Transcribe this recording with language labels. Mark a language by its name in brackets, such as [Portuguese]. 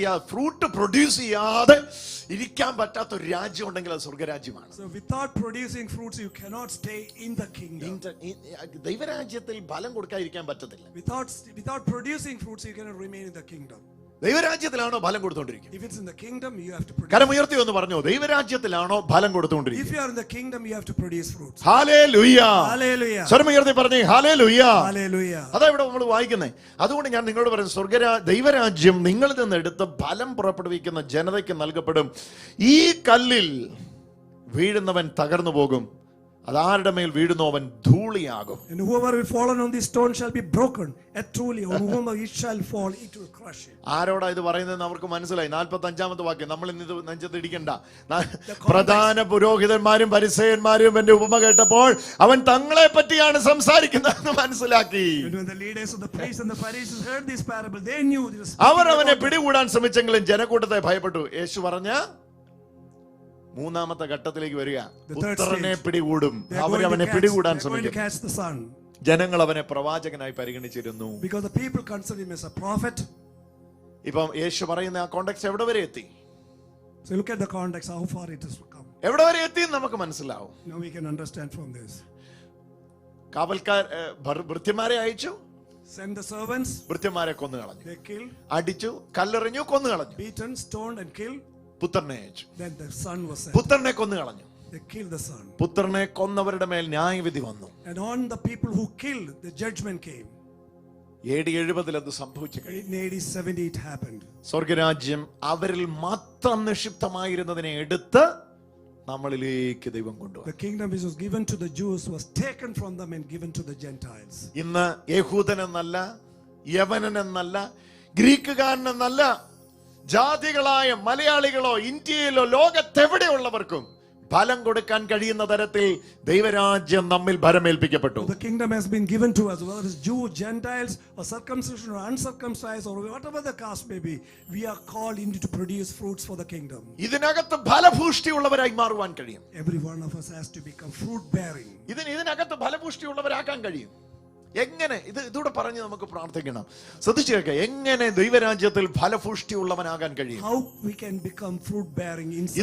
[Malayalam] Fruit produce ചെയ്യാതെ ഇരിക്കാൻ പറ്റാത്ത ഒരു രാജ്യം ഉണ്ടെങ്കിൽ അത് സ്വർഗരാജ്യമാണ്. [English] So without producing fruits you cannot stay in the kingdom. [Malayalam] ദൈവരാജ്യത്തിൽ ഫലം കൊടുക്കാതിരിക്കാൻ പറ്റത്തില്ല. [English] Without producing fruits you cannot remain in the kingdom. [Malayalam] ദൈവരാജ്യത്തിലാണോ ഫലം കൊടുത്തോണ്ടിരിക്കുന്നത്? [English] If it's in the kingdom you have to produce. [Malayalam] കരമുയർത്തി എന്ന് പറഞ്ഞു, ദൈവരാജ്യത്തിലാണോ ഫലം കൊടുത്തോണ്ടിരിക്കുന്നത്? [English] If you are in the kingdom you have to produce fruits. [Malayalam] Hallelujah. [English] Hallelujah. [Malayalam] സ്വരമുയർത്തി പറഞ്ഞേ hallelujah. [English] Hallelujah. [Malayalam] അതാ ഇവിടെ നമ്മൾ വായിക്കുന്നത്. അതുകൊണ്ട് ഞാൻ നിങ്ങളോട് പറയുന്നു, ദൈവരാജ്യം നിങ്ങളിൽ നിന്ന് എടുത്ത് ഫലം പുറപ്പെടുവിക്കുന്ന ജനതയ്ക്ക് നൽകപ്പെടും. ഈ കല്ലിൽ വീഴുന്നവൻ തകർന്നു പോകും, അതാരുടെ മേൽ വീഴുന്നു അവൻ ധൂളിയാകും. [English] And whoever will fall on this stone shall be broken, and truly on whom it shall fall it will crush him. [Malayalam] ആരോടാ ഇത് പറയുന്നതെന്ന് അവർക്ക് മനസ്സിലായി. 45-ാമത്തെ വാക്യം നമ്മൾ ഇന്ന് ഇത് നെഞ്ചത്ത് ഇടിക്കണ്ട. പ്രധാന പുരോഹിതന്മാരും പരിസേയന്മാരും എന്റെ ഉപമ കേട്ടപ്പോൾ അവൻ തങ്ങളെ പറ്റിയാണ് സംസാരിക്കുന്നതെന്ന് മനസ്സിലാക്കി. [English] And when the leaders of the priests and the Pharisees heard this parable they knew this. [Malayalam] അവർ അവനെ പിടികൂടാൻ ശ്രമിച്ചെങ്കിലും ജനക്കൂട്ടത്തെ ഭയപ്പെട്ടു. യേശു പറഞ്ഞ മൂന്നാമത്തെ ഘട്ടത്തിലേക്ക് വരിക. പുത്രനെ പിടികൂടും. അവരവനെ പിടികൂടാൻ ശ്രമിക്കും. ജനങ്ങൾ അവനെ പ്രവാചകനായി പരിഗണിച്ചിരുന്നു. [English] Because the people consider him as a prophet. [Malayalam] ഇപ്പം യേശു പറയുന്ന ആ കോണ്ടെക്സ്റ്റ് എവിടെ വരെ എത്തി? [English] So look at the context, how far it has come. [Malayalam] എവിടെ വരെ എത്തി നമുക്ക് മനസ്സിലാവും. [English] Now we can understand from this. [Malayalam] കാവൽക്കാർ ഭൃത്യന്മാരെ അയച്ചു. [English] Send the servants. [Malayalam] ഭൃത്യന്മാരെ കൊന്നു കളഞ്ഞു. [English] They killed. [Malayalam] അടിച്ചു, കല്ലെറിഞ്ഞു, കൊന്നു കളഞ്ഞു. [English] Beaten, stoned and killed. [Malayalam] പുത്രനെ അയച്ചു. [English] Then the son was sent. [Malayalam] പുത്രനെ കൊന്നു കളഞ്ഞു. [English] they killed the son. [Malayalam] പുത്രനെ കൊന്നവരുടെ മേൽ ന്യായവിധി വന്നു. [English] And on the people who killed, the judgment came. [Malayalam] AD 70 അത് സംഭവിച്ചു. [English] In AD 70 it happened. [Malayalam] സ്വർഗരാജ്യം അവരിൽ മാത്രം നിക്ഷിപ്തമായിരുന്നതിനെ എടുത്ത് നമ്മളിലേക്ക് ദൈവം കൊണ്ടുവന്നു. [English] The kingdom which was given to the Jews was taken from them and given to the Gentiles. [Malayalam] ഇന്ന് യഹൂദനെന്നല്ല, യവനനെന്നല്ല, ഗ്രീക്കുകാരനെന്നല്ല, ജാതികളായ മലയാളികളോ ഇന്ത്യയിലോ ലോകത്തെവിടെയുള്ളവർക്കും ഫലം കൊടുക്കാൻ കഴിയുന്ന തരത്തിൽ ദൈവരാജ്യം നമ്മിൽ ഭരമേൽപ്പിക്കപ്പെട്ടു. [English] The kingdom has been given to us, whether it's Jew, Gentiles, or circumcision or uncircumcised, or whatever the caste may be. We are called into to produce fruits for the kingdom. [Malayalam] ഇതിനകത്ത് ഫലഭൂഷ്ടിയുള്ളവരായി മാറുവാൻ കഴിയും. [English] Every one of us has to become fruit bearing. [Malayalam] ഇതിനകത്ത് ഫലഭൂഷ്ടിയുള്ളവരാക്കാൻ കഴിയും. എങ്ങനെ? ഇതൂടെ പറഞ്ഞ് നമുക്ക് പ്രാർത്ഥിക്കണം. ശ്രദ്ധിച്ചു കേൾക്കുക, എങ്ങനെ ദൈവരാജ്യത്തിൽ ഫലഭൂഷ്ടിയുള്ളവനാകാൻ കഴിയും? [English] How we can become fruit bearing inside.